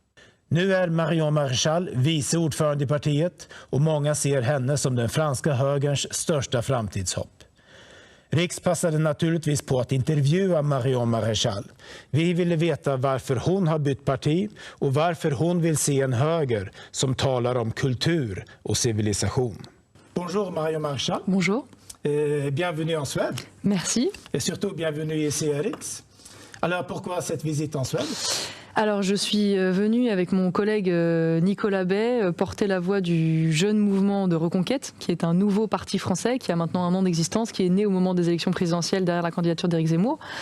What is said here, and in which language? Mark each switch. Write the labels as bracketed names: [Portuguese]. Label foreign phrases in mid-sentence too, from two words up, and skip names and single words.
[Swedish] Nu är Marion Maréchal vice ordförande i partiet och många ser henne som den franska högerns största framtidshopp. Riks passade naturligtvis på att intervjua Marion Maréchal. Vi ville veta varför hon har bytt parti och varför hon vill se en höger som talar om kultur och civilisation. [French] Bonjour Marion Maréchal. Bonjour. Bienvenue en Suède. Merci. Et surtout bienvenue ici à Riks. Alors pourquoi cette visite en Suède? Alors je suis venue avec mon collègue Nicolas Bay porter la voix du jeune mouvement de Reconquête, qui est un nouveau parti français qui a maintenant 1 an d'existence, qui est né au moment des élections présidentielles derrière la candidature d'Éric Zemmour.